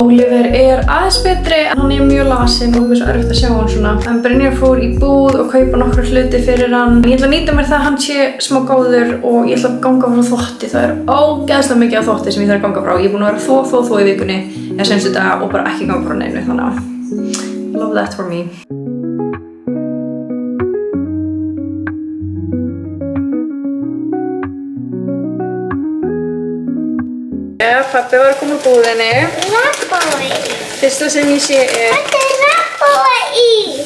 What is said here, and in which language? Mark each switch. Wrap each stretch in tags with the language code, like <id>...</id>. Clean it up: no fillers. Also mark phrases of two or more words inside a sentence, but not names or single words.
<is>Oliver er aðeins betri en hann er mjög lasinn og mér er svo erfitt að sjá hann svona. En Brynjar fór í búð og kaupa nokkra hluti fyrir hann. Ég ætla að nýta mér það að hann sé smá góður og ég ætla að ganga frá þvotti. Það er ógeðslega mikið af þvotti sem ég þarf að ganga frá. Ég er búin að vera þó í vikunni eða senstu dag og bara ekki ganga frá neinu, þannig að</is> <en>love that for me.</en> <is>Pabbi var að koma úr búðinni. Rebbói. Fyrsta sem ég sé er Þetta er rebbói.</is>